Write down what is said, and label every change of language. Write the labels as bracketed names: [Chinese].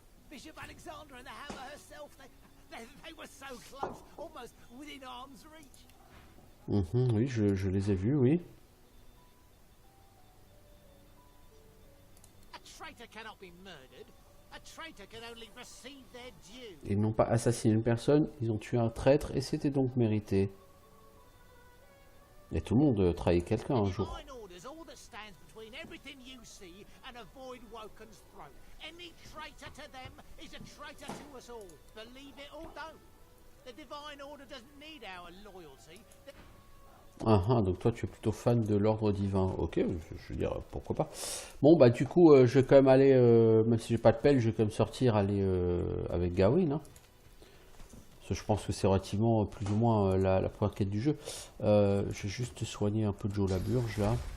[English] Bishop Alexander and the Hammer herself, they were so close, almost within arm's reach. [French] Oui, je les ai vus, oui. [English] A traitor cannot be murdered. A traitor can only receive their due. [French] Ils n'ont pas assassiné une personne, ils ont tué un traître et c'était donc mérité. Et tout le monde trahit quelqu'un un jour. [English] Divine order's all that stands between everything you see and avoid Woken's throne. Any traitor to them is a traitor to us all. Believe it or don't. The divine order doesn't need our loyalty. [French] Donc toi tu es plutôt fan de l'ordre divin. Ok, je veux dire, pourquoi pas. Bon bah du coup je vais quand même aller, même si j'ai pas de pelle, je vais quand même sortir, aller avec Gawain. Hein. Parce que je pense que c'est relativement plus ou moins la première quête du jeu. Je vais juste soigner un peu Joe Laburge là.